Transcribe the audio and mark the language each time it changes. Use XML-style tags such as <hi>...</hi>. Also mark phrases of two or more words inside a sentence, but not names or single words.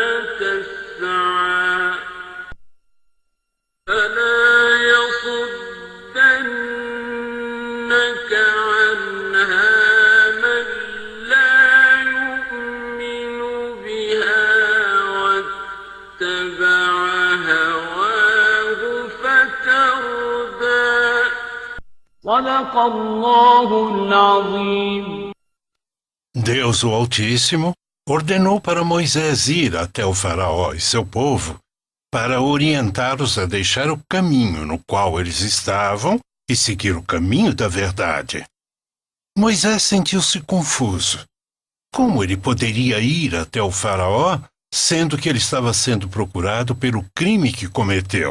<ar>تسعى فلا يصدنك عنها من لا يؤمن بها واتبع هواه فتردى صدق الله العظيم.</ar> <pt>Deus, o Altíssimo, ordenou para Moisés ir até o Faraó e seu povo para orientá-los a deixar o caminho no qual eles estavam e seguir o caminho da verdade. Moisés sentiu-se confuso. Como ele poderia ir até o Faraó, sendo que ele estava sendo procurado pelo crime que cometeu?</pt>